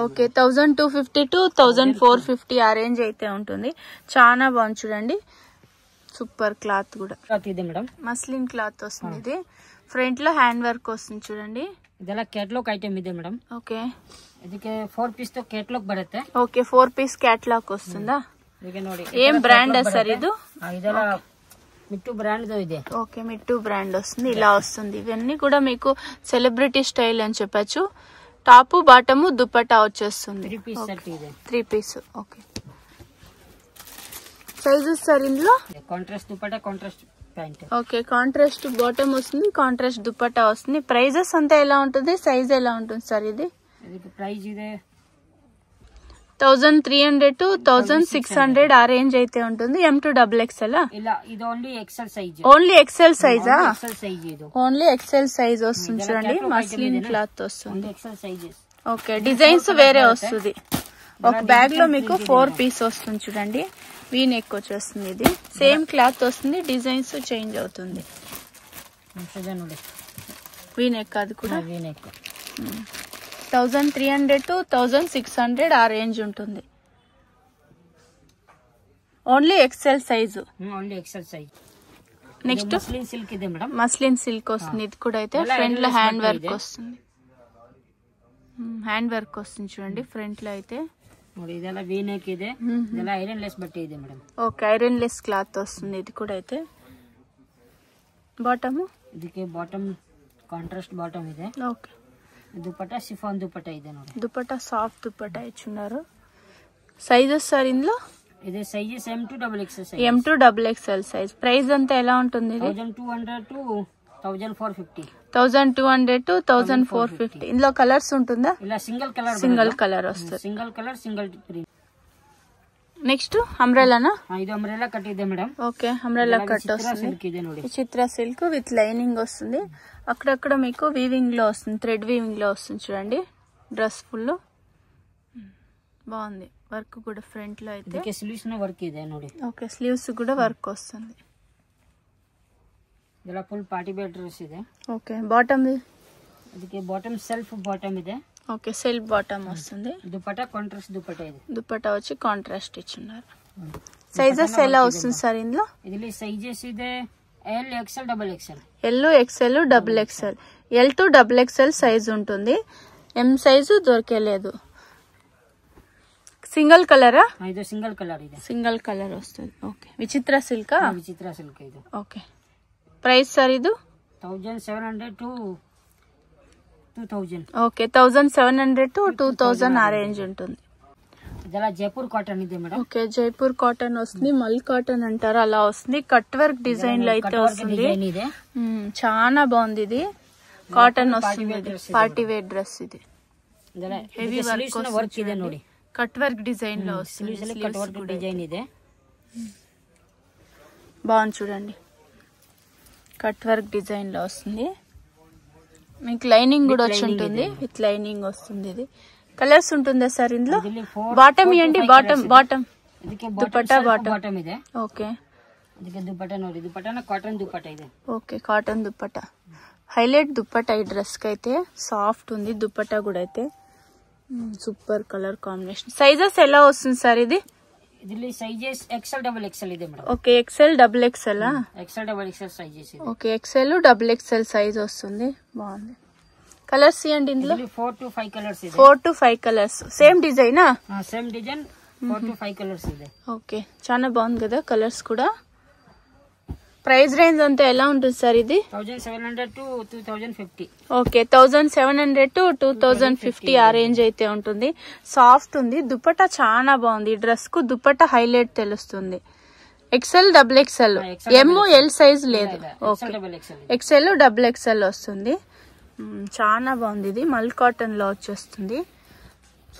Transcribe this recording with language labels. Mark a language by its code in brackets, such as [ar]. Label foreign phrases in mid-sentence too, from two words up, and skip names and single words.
[te] ఓకే, 1250 to 1450 ఆ రేంజ్ అయితే ఉంటుంది. చాలా బాగుంది చూడండి. సూపర్ క్లాత్ కూడా [kn] ಇದೆ మేడం. [te] మస్లిన్ క్లాత్ వస్తుంది. ఇది ఫ్రంట్ లో హ్యాండ్ వర్క్ వస్తుంది చూడండి. [kn] ಇದೆಲ್ಲ ಕ್ಯಾಟಲಾಗ್ ಐಟಮ್ ಇದೆ ಮೇಡಮ್. [te] ఓకే, [kn] ಇದಕ್ಕೆ 4 ಪೀಸ್ తో ಕ್ಯಾಟಲಾಗ್ ಬರುತ್ತೆ. [te] ఓకే, 4 పీస్ క్యాటలాగ్ వస్తుందా? [kn] ಈಗ ನೋಡಿ [te] ఏం బ్రాండ్ సర్ ఇది? [kn] ಇದೆಲ್ಲ మిట్టు బ్రాండ్ ಇದೆ. [te] ఓకే, మిట్టు బ్రాండ్ వస్తుంది. ఇలా వస్తుంది. ఇవన్నీ కూడా మీకు సెలబ్రిటీ స్టైల్ అని చెప్పచ్చు. టాప్ బాటమ్ దుపట్టా వచ్చేస్తుంది. [kn] 3 పీస్ సెట్ ಇದೆ. [te] 3 పీస్. ఓకే, సైజెస్ సార్ ఇందులో? కాంట్రాస్ట్ దుపట్టా, కాంట్రాస్ట్ ప్యాంట్. ఓకే, కాంట్రాస్ట్ బాటమ్ వస్తుంది, కాంట్రాస్ట్ దుపట్టా వస్తుంది. ప్రైజెస్ అంతా ఎలా ఉంటుంది? సైజ్ ఎలా ఉంటుంది సార్ ఇది? [kn] ಇದಕ್ಕೆ ಪ್ರೈಸ್ ಇದೆ [te] 1300 to 1600 ఆ రేంజ్ అయితే ఉంటుంది. M2XXL [kn] ಇಲ್ಲ, ಇದು ఓన్లీ ఎక్సెల్ సైజ్. [te] ఓన్లీ ఎక్సెల్ సైజా? ఎక్సెల్ సైజ్ ఇది. ఓన్లీ ఎక్సెల్ సైజ్ వస్తుంది చూడండి. మస్లిన్ క్లాత్ వస్తుంది. ఎక్సెల్ సైజెస్. ఓకే, డిజైన్స్ వేరే వస్తుంది. ఒక బ్యాగ్ లో మీకు 4 పీస్ వస్తుంది చూడండి. వీ నెక్ వచ్చేస్తుంది. ఇది సేమ్ క్లాత్ వస్తుంది, డిజైన్స్ చేంజ్ అవుతుంది. వీ నెక్ అది కూడా 1300 to 1600 ఆ రేంజ్ ఉంటుంది. ఓన్లీ ఎక్సెల్ సైజు. ఓన్లీ ఎక్సెల్ సైజ్. నెక్స్ట్ [kn] మస్లిన్ సిల్క్ ಇದೆ మేడం. [te] మస్లిన్ సిల్క్ వస్తుంది. ఇది కూడా అయితే ఫ్రంట్ లో హ్యాండ్ వర్క్ వస్తుంది. హ్యాండ్ వర్క్ వస్తుంది చూడండి ఫ్రంట్ లో అయితే. [kn] ನೋಡಿ ಇದೆಲ್ಲ ವಿ ನೆಕ್ ಇದೆ. ಇದೆಲ್ಲ ಐರನ್ ಲೆಸ್ ಬಟ್ಟೆ ಇದೆ ಮೇಡಂ. [te] ಓಕೆ, ಐರನ್ ಲೆಸ್ ಕ್ಲಾತ್ వస్తుంది. ఇది కూడా అయితే బాటమ్. [kn] ಇದಕ್ಕೆ ಬಾಟಮ್ కాంట్రాస్ట్ బాటమ్ ಇದೆ. [te] ఓకే, [kn] దుపట్టా షిఫాన్ దుపట్టా ಇದೆ ನೋಡಿ. [te] దుపట్టా సాఫ్ట్ దుపట్టా ఇచ్చున్నారు. సైజెస్ సార్ ఇందులో? ఇది సైజెస్ M2XXL సైజ్. M2XXL సైజ్. ప్రైస్ అంతా ఎలా ఉంటుంది? 1200 to 1450. 1200 to 1450. ఇందులో కలర్స్ ఉంటుందా? ఇలా సింగిల్ కలర్. సింగిల్ కలర్ వస్తుంది. సింగిల్ కలర్, సింగిల్ ప్రింట్. నెక్స్ట్ అంబ్రెలానా? [kn] ఇది అంబ్రెలా కట్ ಇದೆ మేడం. [te] ఓకే, అంబ్రెలా కట్ వస్తుంది. [kn] సిల్క్ ಇದೆ ನೋಡಿ. [te] చిత్ర సిల్క్ విత్ లైనింగ్ వస్తుంది. అక్కడక్కడ మీకు వీవింగ్ లో వస్తుంది, థ్రెడ్ వీవింగ్ లో వస్తుంది చూడండి. డ్రెస్ ఫుల్ బాగుంది. వర్క్ కూడా ఫ్రంట్ లో అయితే. [kn] ಇದಕ್ಕೆ ಸ್ಲೀವ್ಸ್ ನ ವರ್ಕ್ ಇದೆ ನೋಡಿ. [te] ఓకే, స్లీవ్స్ కూడా వర్క్ వస్తుంది. [kn] ಇದೆಲ್ಲ ಫುಲ್ ಪಾರ್ಟಿ ವೇರ್ ಡ್ರೆಸ್ ಇದೆ. [te] ఓకే, బాటమ్? [kn] ಇದಕ್ಕೆ ಬಾಟಮ್ ಸೆಲ್ಫ್ ಬಾಟಮ್ ಇದೆ. [te] ఓకే, సెల్ఫ్ బాటమ్ వస్తుంది. [kn] దుపట్టా కాంట్రాస్ట్ దుపట్టా ಇದೆ. [te] దుపట్టా వచ్చి కాంట్రాస్ట్ ఇచ్చున్నారు. సైజెస్ ఎలా వస్తుంది సార్ ఇందులో? [kn] ಇದರಲ್ಲಿ సైజెస్ ಇದೆ L, XL, XXL. [te] L, XL, XXL. L to XXL సైజ్ ఉంటుంది. M సైజు దొరికేలేదు. సింగిల్ కలరా? [kn] ఇది సింగిల్ కలర్ ಇದೆ. [te] సింగిల్ కలర్ వస్తుంది. ఓకే, విచిత్ర సిల్క్. విచిత్ర సిల్క్ ఇది. ఓకే, ప్రైస్ సార్ ఇది? 1700 to 2000. ఓకే, 1700 to 2000 ఆ రేంజ్ ఉంటుంది. [kn] ಇದೆಲ್ಲ ಜೈಪುರ್ ಕಾಟನ್ ಇದೆ ಮೇಡಂ. [te] ఓకే, జైపూర్ కాటన్ వస్తుంది. మల్ కాటన్ అంటారు, అలా వస్తుంది. కట్ వర్క్ డిజైన్ లో అయితే వస్తుంది. చాలా బాగుంది. ఇది కాటన్ వస్తుంది. పార్టీ వేర్ డ్రెస్ ఇది. [kn] హెవీ వర్క్ ಇದೆ ನೋಡಿ. [te] కట్ వర్క్ డిజైన్ లో వస్తుంది. [kn] కట్ వర్క్ డిజైన్ ಇದೆ. [te] బాగుంది చూడండి. కట్ వర్క్ డిజైన్ లో వస్తుంది. మీకు లైనింగ్ కూడా వచ్చి ఉంటుంది. విత్ లైనింగ్ వస్తుంది. ఇది కలర్స్ ఉంటుందా సార్ ఇందులో? బాటమ్ ఇవ్వండి. బాటమ్ దుపట్టా బాటమ్ [kn] ಇದೆ. [te] ఓకే, [kn] ಇದಕ್ಕೆ ದುಪಟ್ಟಾ ನೋಡಿ. ದುಪಟ್ಟಾನ ಕಾಟನ್ ದುಪಟ್ಟಾ ಇದೆ. [te] ఓకే, కాటన్ దుపట్టా. హైలైట్ దుపట్టా ఈ డ్రెస్ కి అయితే. సాఫ్ట్ ఉంది దుపట్టా కూడా అయితే. సూపర్ కలర్ కాంబినేషన్. సైజెస్ ఎలా వస్తుంది సార్ ఇది? [kn] ಇದರಲ್ಲಿ ಸೈಜಸ್ XL, XXL ಇದೆ ಮೇಡಂ. [te] ఓకే, XL, XXL. [kn] XL, XXL సైజెస్ ಇದೆ. [te] ఓకే, XL, XXL సైజ్ వస్తుంది. బాగుంది. కలర్స్ ఇవ్వండి ఇందులో. [kn] 4 to 5 కలర్స్ ಇದೆ. [te] 4 to 5 కలర్స్. సేమ్ డిజైనా? [kn] సేమ్ డిజైన్. 4 to 5 కలర్స్ ಇದೆ. [te] ఓకే, చాలా బాగుంది కదా కలర్స్ కూడా. ప్రైస్ రేంజ్ అంతా ఎలా ఉంటుంది సార్ ఇది? 1700 to 2050. ఓకే, 1700 to 2050 ఆ రేంజ్ అయితే ఉంటుంది. సాఫ్ట్ ఉంది. దుపట్టా చాలా బాగుంది. ఈ డ్రెస్ కు దుపట్టా హైలైట్ తెలుస్తుంది. XL, XXL. M, L సైజ్ లేదు. ఓకే, XL, XXL వస్తుంది. చాలా బాగుంది. ఇది మల్ కాటన్ లో వచ్చేస్తుంది.